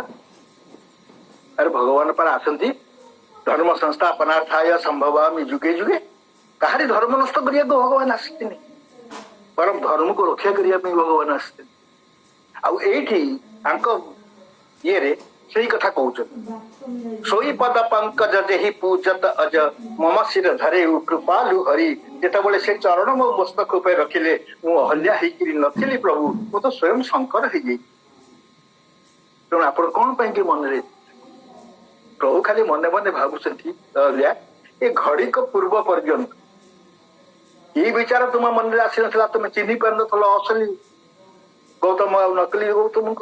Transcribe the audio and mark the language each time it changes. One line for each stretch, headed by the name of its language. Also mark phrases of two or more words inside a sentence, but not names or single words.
Odia: ଆରେ ଭଗବାନ ପାରା ଆସନ୍ତି
Sanskrit: ଧର୍ମ ସଂସ୍ଥାପନାର୍ଥାୟ ସମ୍ଭବାମି ଯୁଗେ ଯୁଗେ।
Odia: କାହାରି ଧର୍ମ ନଷ୍ଟ କରିବାକୁ ଭଗବାନ ଆସିଥିନି, ବରଂ ଧର୍ମକୁ ରକ୍ଷା କରିବା ପାଇଁ ଭଗବାନ ଆସିଥିଲେ। ଆଉ ଏଇଠି ତାଙ୍କ ଇଏରେ ସେଇ କଥା କହୁଛନ୍ତି।
Awadhi: सोई पद पंकज जेहि पूजत अज मम सिर धरे कृपालु हरि।
Odia: ଯେତେବେଳେ ସେ ଚରଣ ମୋ ମସ୍ତକ ଉପରେ ରଖିଲେ ମୁଁ ଅହଲ୍ୟା ହେଇକିରି ନଥିଲି ପ୍ରଭୁ, ମୁଁ ତ ସ୍ୱୟଂ ଶଙ୍କର ହେଇଯାଇଛି। ତେଣୁ ଆପଣ କଣ ପାଇଁକି ମନରେ ପ୍ରଭୁ ଖାଲି ମନେ ମନେ ଭାବୁଛନ୍ତି ଅହଲ୍ୟା ଏ ଘଡିକ ପୂର୍ବ ପର୍ଯ୍ୟନ୍ତ ଏଇ ବିଚାର ତୁମ ମନରେ ଆସିନଥିଲା, ତୁମେ ଚିହ୍ନି ପାରିନଥିଲ ଅସଲି ଗୌତମ ଆଉ ନକଲି ଗୌତମଙ୍କୁ।